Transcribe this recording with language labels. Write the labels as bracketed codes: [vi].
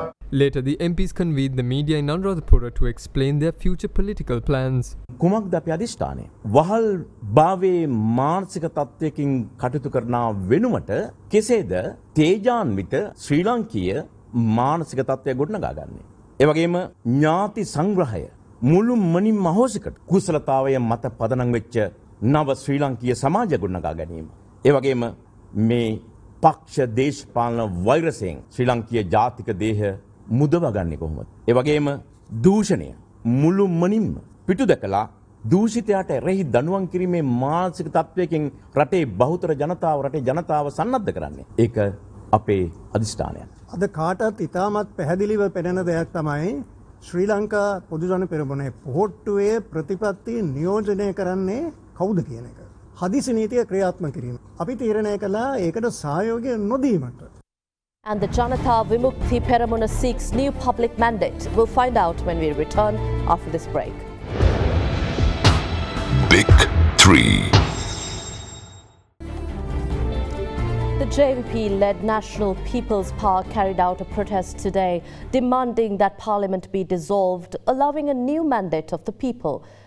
[en] Later, the MPs convened the media in AdaDerana to explain their future political plans. [si] කුමක්ද අපි අදිෂ්ඨානය වහල් භාවයේ මානසික තත්වයකින් කටයුතු කරන වෙනුවට කෙසේද තේජාන්විත ශ්‍රී ලංකීය මානසික තත්වය ගොඩනගාගන්නේ ඒ වගේම ඥාති සංග්‍රහය මුළු මනින් මහෝසිකට කුසලතාවය මත පදනම් වෙච්ච නව ශ්‍රී ලංකීය සමාජය ගොඩනගා ගැනීම ඒ වගේම මේ පක්ෂ දේශපාලන වෛරසයෙන් ශ්‍රී ලංකීය ජාතික දේහ මුදවා ගන්නේ කොහොමද ඒ වගේම දූෂණය මුළු මනින්ම පිටු දැකලා දූෂිතයාට එරෙහි දඬුවම් කිරීමේ මානසික තත්වයකින් රටේ බහුතර ජනතාව සන්නද්ධ කරන්නේ. ඒක අපේ අදිෂ්ඨානය. අද කාටත් ඉතාමත් පැහැදිලිව පෙනෙන දෙයක් තමයි ශ්‍රී ලංකා පොදුජන පෙරමුණේ පොහොට්ටුවේ ප්‍රතිපත්ති නියෝජනය කරන්නේ කවුද කියන එක. හදිසි නීතිය ක්‍රියාත්මක කිරීම. අපි තීරණය කළා ඒකට සහයෝගය නොදීමට. [en] And the Janata Vimukthi Peramuna seeks new public mandate. We'll find out when we return after this break. Big 3. The JVP-led National People's Party carried out a protest today demanding that Parliament be dissolved, allowing a new mandate of the people.